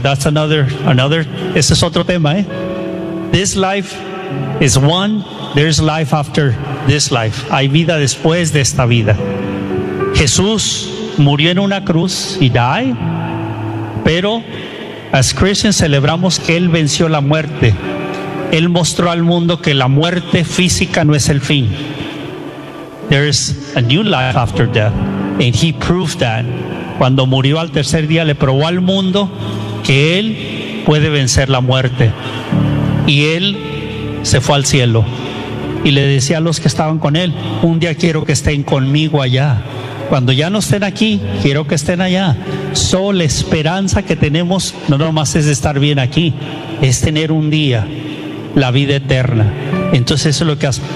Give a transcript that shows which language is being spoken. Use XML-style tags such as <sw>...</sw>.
<en>That's another,</en> <es>ese es otro tema,</es> <en>This life is one, there's life after this life,</en> <es>hay vida después de esta vida. Jesús murió en una cruz, y</es> <en>died,</en> <es>pero</es> <en>as Christians</en> <es>celebramos que Él venció la muerte. Él mostró al mundo que la muerte física no es el fin.</es> <en>There is a new life after death, and He proved that.</en> <es>Cuando murió al tercer día, le probó al mundo que Él puede vencer la muerte. Y Él se fue al cielo. Y le decía a los que estaban con Él, un día quiero que estén conmigo allá. Cuando ya no estén aquí, quiero que estén allá. Solo la esperanza que tenemos, no nomás es estar bien aquí, es tener un día la vida eterna. Entonces eso es lo que hace.</es>